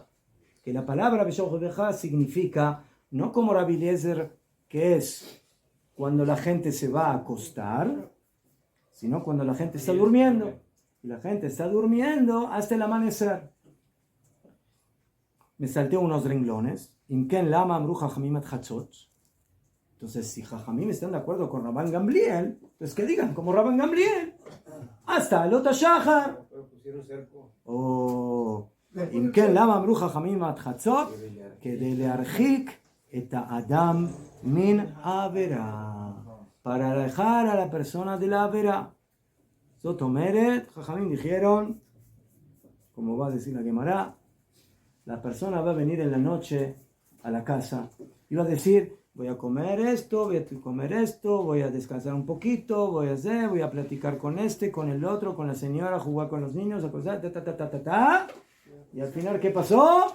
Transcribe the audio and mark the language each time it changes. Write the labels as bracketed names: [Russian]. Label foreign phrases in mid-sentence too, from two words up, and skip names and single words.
[Spanish] Que la palabra [Hebrew] ובשכבך [Spanish] significa, no como Rabbi Eliezer, que es cuando la gente se va a acostar, sino cuando la gente está durmiendo. Y la gente está durmiendo hasta el amanecer. Me salté unos renglones. [Hebrew] אם כן למה אמרו חכמים עד חצות. [Spanish] Entonces, si Jajamim están de acuerdo con Rabban Gamliel, pues que digan como Rabban Gamliel. Hasta el otro Shahar. [Hebrew] O אם כן, למה אמרו חכמים עד חצות? כדי להרחיק את האדם מן העבירה. [Spanish] para alejar a la persona de la עבירה. [Hebrew] זאת אומרת, חכמים [Spanish] dijeron, como va a decir la Gemara, la persona va a venir en la noche a la casa y va a decir, voy a comer esto, voy a comer esto, voy a descansar un poquito, voy a platicar con este, con el otro, con la señora, jugar con los niños, acostar, y al final, ¿qué pasó?